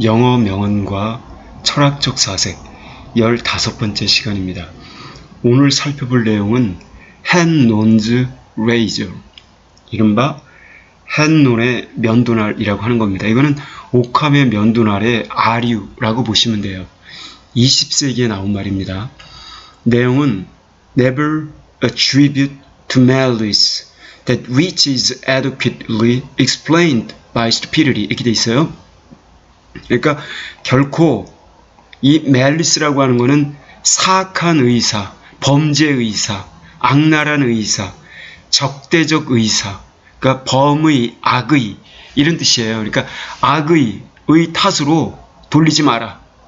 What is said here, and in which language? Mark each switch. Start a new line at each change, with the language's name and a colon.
Korean: 영어 명언과 철학적 사색 15번째 시간입니다. 오늘 살펴볼 내용은 handnon's razor, 이른바 handnon의 면도날이라고 하는 겁니다. 이거는 오캄의 면도날의 아류라고 보시면 돼요. 20세기에 나온 말입니다.
English: 내용은 never attribute to malice that which is adequately explained by stupidity,
Korean: 이렇게 돼 있어요. 그러니까 결코 이 malice라고 하는 것은 사악한 의사, 범죄 의사, 악랄한 의사, 적대적 의사, 그러니까 범의, 악의 이런 뜻이에요. 그러니까 악의 탓으로 돌리지 마라.